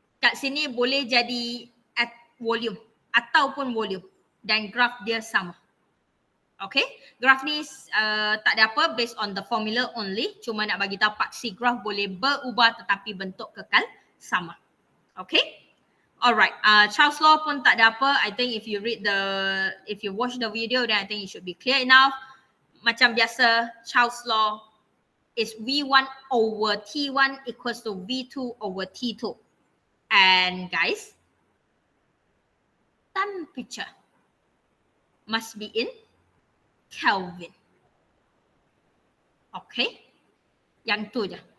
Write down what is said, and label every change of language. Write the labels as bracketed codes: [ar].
[ms] Kat sini boleh jadi at volume ataupun volume. Dan graph dia sama. Okay. Graph ni tak ada apa, based on the formula only. Cuma nak bagi tahu paksi graph boleh berubah tetapi bentuk kekal sama. Okay. Alright. Charles Law pun tak ada apa. [en] I think if you watch the video, then I think it should be clear enough. Macam biasa, Charles Law is V1 over T1 equals to V2 over T2. And guys, temperature must be in Kelvin. Okay? Yang tu je.